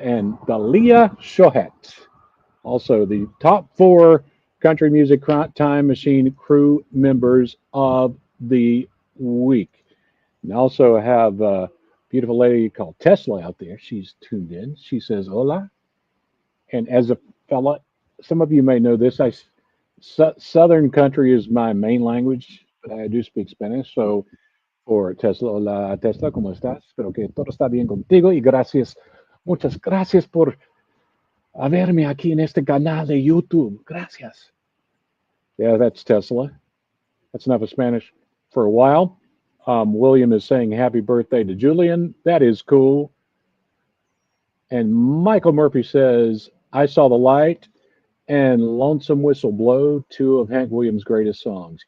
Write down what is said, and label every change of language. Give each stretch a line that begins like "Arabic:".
English: And Dalia Shohet, also the top 4 Country Music Time Machine crew members of the week. And also have a beautiful lady called Tesla out there. She's tuned in. She says, hola. And as a fella, some of you may know this. Southern country is my main language, but I do speak Spanish. So for Tesla,
Spanish: hola Tesla, ¿cómo estás? Espero que todo está bien contigo y gracias, muchas gracias por haberme aquí en este canal de YouTube.
English: Gracias. Yeah, that's Tesla. That's enough of Spanish for a while. William is saying happy birthday to Julian. That is cool. And Michael Murphy says, I saw the light and Lonesome Whistle Blow, 2 of Hank Williams' greatest songs.